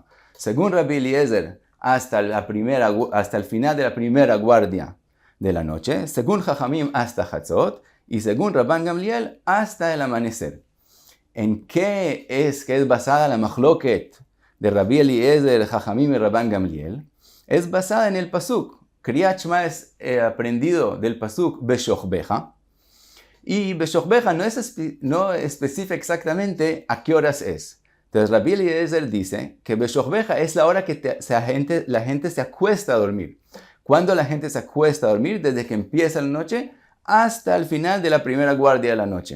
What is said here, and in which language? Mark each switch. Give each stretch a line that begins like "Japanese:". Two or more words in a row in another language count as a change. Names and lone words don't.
Spanish: Según Rabbi Eliezer, hasta el final de la primera guardia de la noche, según Jajamim hasta Chatzot, y según Rabban Gamliel hasta el amanecer. ¿En qué es basada la machloket de Rabbi Eliezer, Jajamim y Rabban Gamliel? Es basada en el pasuk.
Hebrew: קריאת שמע
Spanish: es aprendido del pasuk Beshochbeja, y Beshochbeja no especifica exactamente a qué horas es. Entonces Rabbi Eliezer dice que Beshochbeja es la hora que la gente se acuesta a dormir. ¿Cuándo la gente se acuesta a dormir? Desde que empieza la noche hasta el final de la primera guardia de la noche.